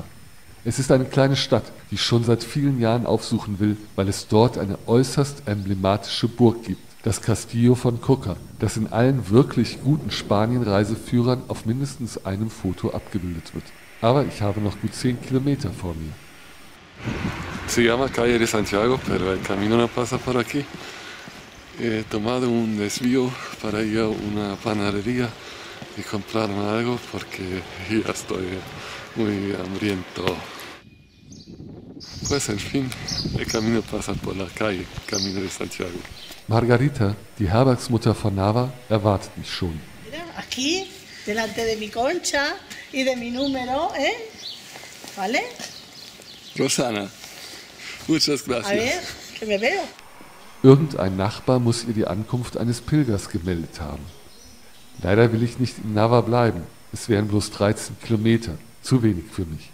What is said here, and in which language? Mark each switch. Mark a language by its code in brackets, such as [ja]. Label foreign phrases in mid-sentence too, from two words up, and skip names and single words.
[de] Es ist eine kleine Stadt, die ich schon seit vielen Jahren aufsuchen will, weil es dort eine äußerst emblematische Burg gibt, das Castillo von Coca, das in allen wirklich guten Spanien-Reiseführern auf mindestens einem Foto abgebildet wird. Aber ich habe noch gut 10 Kilometer vor mir. [es] Se llama Calle de Santiago, pero el camino no pasa por aquí. He tomado un desvío para ir a una panadería y comprarme algo porque ya estoy muy hambriento. Pues en fin, el camino pasa por la calle, Camino de Santiago. [de] Margarita, die Herbergsmutter von Nava, erwartet mich schon. [es] Mira, aquí, delante de mi concha y de mi número, ¿eh? ¿Vale? Rosana, muchas A ver, gracias. que me veo. [de] Irgendein Nachbar muss ihr die Ankunft eines Pilgers gemeldet haben. Leider will ich nicht in Nava bleiben. Es wären bloß 13 Kilometer. Zu wenig für mich.